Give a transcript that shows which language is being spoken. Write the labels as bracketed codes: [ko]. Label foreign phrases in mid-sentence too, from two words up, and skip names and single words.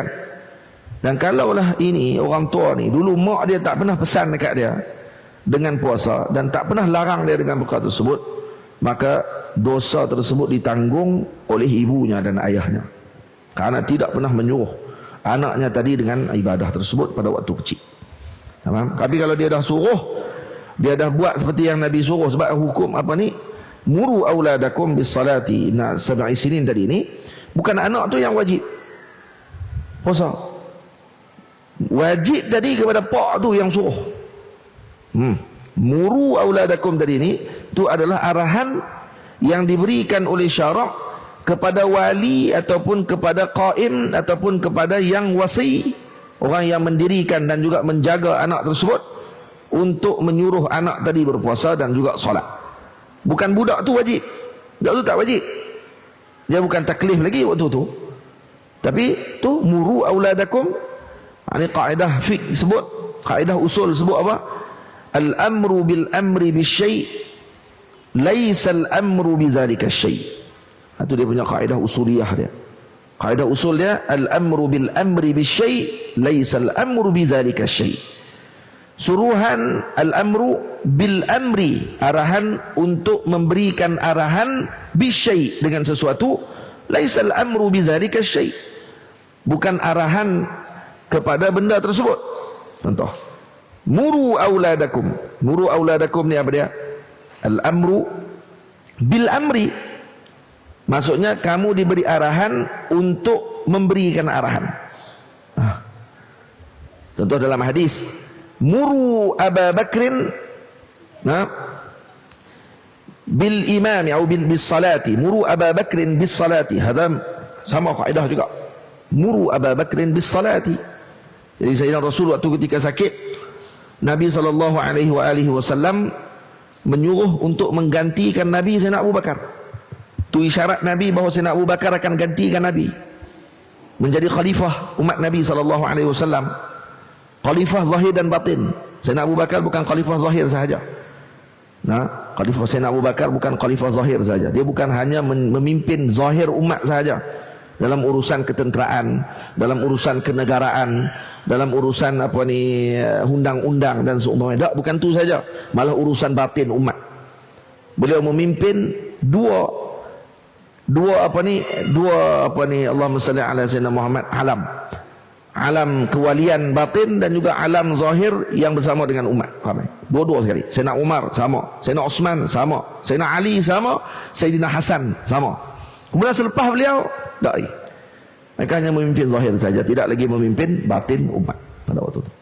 [ms] Dan kalaulah ini orang tua ni dulu mak dia tak pernah pesan dekat dia dengan puasa dan tak pernah larang dia dengan perkara tersebut, maka dosa tersebut ditanggung oleh ibunya dan ayahnya, karena tidak pernah menyuruh anaknya tadi dengan ibadah tersebut pada waktu kecil. Tapi kalau dia dah suruh, dia dah buat seperti yang Nabi suruh. Sebab hukum apa ni, [ar] مروا أولادكم بالصلاة 7 سنين [ms] tadi ni, bukan anak tu yang wajib puasa. Wajib tadi kepada pak tu yang suruh. [ar] مروا أولادكم [ms] tadi ni, tu adalah arahan yang diberikan oleh syarak kepada wali ataupun kepada qaim ataupun kepada yang wasi, orang yang mendirikan dan juga menjaga anak tersebut, untuk menyuruh anak tadi berpuasa dan juga solat. Bukan budak tu wajib, budak tu tak wajib, dia bukan taklif lagi waktu tu, tapi tu [ar] مروا أولادكم. [ms] Ini kaedah fiqh sebut, kaedah usul sebut apa? [ar] الأمر بالأمر بشيء ليس الأمر بذلك الشيء'. [ms] Itu dia punya kaedah usuliyah dia. Kaedah usul dia [ar] الأمر بالأمر بشيء ليس الأمر بذلك الشيء'. Suruhan الأمر بالأمر, [ms] arahan untuk memberikan arahan bisyai' dengan sesuatu, [ar] ليس الأمر بذلك الشيء'. [ms] Bukan arahan kepada benda tersebut. Contoh, [ar] مروا أولادكم. مروا أولادكم [ms] ni apa dia? [ar] الأمر بالأمر, [ms] maksudnya kamu diberi arahan untuk memberikan arahan. Contoh dalam hadis, [ar] مروا أبا بكر بالإمام atau بالصلاة. مروا أبا بكر بالصلاة. [ms] Hadam sama kaedah juga. [ar] مروا أبا بكر بالصلاة. [ms] Jadi Sayyidina Rasul waktu ketika sakit, Nabi SAW menyuruh untuk menggantikan Nabi Sayyidina Abu Bakar. Itu isyarat Nabi bahawa Sayyidina Abu Bakar akan gantikan Nabi, menjadi khalifah umat Nabi SAW. Khalifah zahir dan batin. Sayyidina Abu Bakar bukan khalifah zahir sahaja. Khalifah Sayyidina Abu Bakar bukan khalifah zahir sahaja. Dia bukan hanya memimpin zahir umat sahaja, dalam urusan ketenteraan, dalam urusan kenegaraan, dalam urusan undang-undang dan seumpamanya. Tak, bukan itu saja, malah urusan batin umat. Beliau memimpin dua [ar] اللهم صل على سيدنا محمد, [ms] alam kewalian batin dan juga alam zahir yang bersama dengan umat. Dua-dua sekali. Sayyidina Umar sama, Sayyidina Osman sama, Sayyidina Ali sama, Sayyidina Hasan sama. Kemudian selepas beliau, tak, mereka hanya memimpin zahir saja, tidak lagi memimpin batin umat pada waktu itu.